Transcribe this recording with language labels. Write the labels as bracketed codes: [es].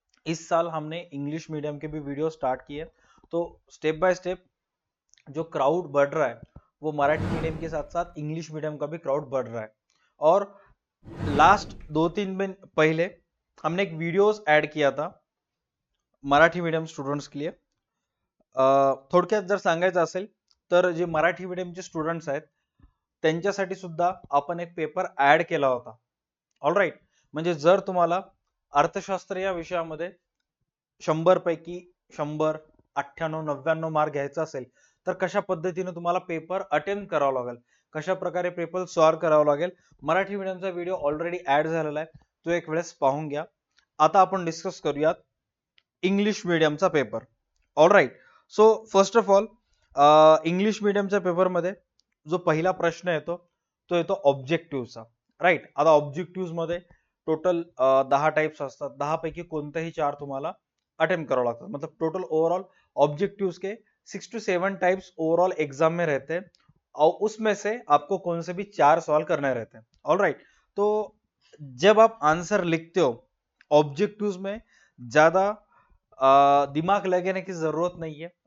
[hi] इस साल हमने इंग्लिश मीडियम के भी वीडियो स्टार्ट किए, तो स्टेप बाय स्टेप जो क्राउड बढ़ रहा है वो मराठी मीडियम के साथ साथ इंग्लिश मीडियम का भी क्राउड बढ़ रहा है। और लास्ट 2-3 दिन पहले हमने एक वीडियोस ऐड किया था मराठी मीडियम स्टुडंट्स के लिए। [mr] थोडक्यात जर सांगायचं असेल तर जे मराठी मीडियमचे स्टुडंट्स आहेत त्यांच्यासाठी सुद्धा आपण एक पेपर ऍड केला होता। ऑल राईट, म्हणजे जर तुम्हाला अर्थशास्त्र या विषयामध्ये 100 पैकी 100, 98, 99 मार्क घ्यायचा असेल तर कशा पद्धतीने तुम्हाला पेपर अटेम्प्ट करावा लागेल कशा प्रकारे पेपर सॉल्व करावं लागेल मराठी मीडियमचा व्हिडिओ ऑलरेडी ऍड झालेला आहे, तो एक वेळेस पाहून घ्या. आता आपण डिस्कस करूयात English मीडियमचा paper. All right. So first of all English मीडियमच्या पेपरमध्ये जो पहिला प्रश्न येतो तो येतो ऑब्जेक्टिव्हचा. राईट. आता ऑब्जेक्टिव्ह मध्ये टोटल 10 टाइप्स असतात. 10 पैकी कोणतेही 4 तुम्हाला अटेम्प्ट करावं लागतात. [hi] मतलब टोटल ओवरऑल ऑब्जेक्टिव्स के 6 to 7 टाइप्स ओवरऑल एग्जाम में रहते हैं और उसमें से आपको कौन से भी 4 सॉल्व करने रहते हैं. All right. तो जब आप आंसर लिखते हो ऑब्जेक्टिव्स में ज्यादा दिमाग लगाने की जरूरत नहीं है.